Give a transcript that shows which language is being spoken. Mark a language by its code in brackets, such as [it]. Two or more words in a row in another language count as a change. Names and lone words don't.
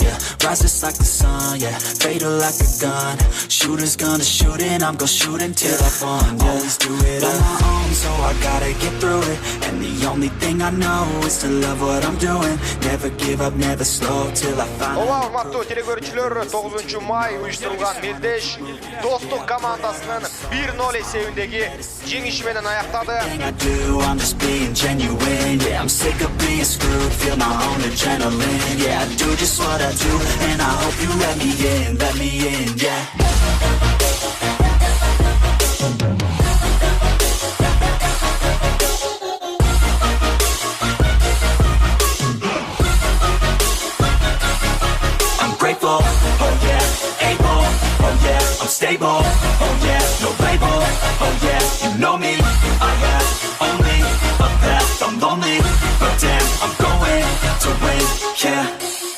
[en] Yeah, rise just like the sun. Yeah, fatal like a gun. Shooter's gonna shoot and I'm gonna shoot until I won. Yeah, always do it on my own, so I gotta get through it. And the only thing I know is to love what I'm doing. Never give up, never slow till I find. [ky] Ооба, урматтуу телекөрүүчүлөр, 9-май уюштурулган мелдеш достук командасынын 1-0 эсебиндеги жеңиши менен аяктады. [en] I do, I'm just being genuine. Yeah, I'm sick of being screwed. Feel my own adrenaline. Yeah, I do just what I do, and I hope you let me in. Let me in, yeah. Grateful, oh yeah, able, oh yeah, I'm stable, oh yeah, no label, oh yeah, you know me, I have only a path, I'm lonely, but damn, I'm going to win, yeah.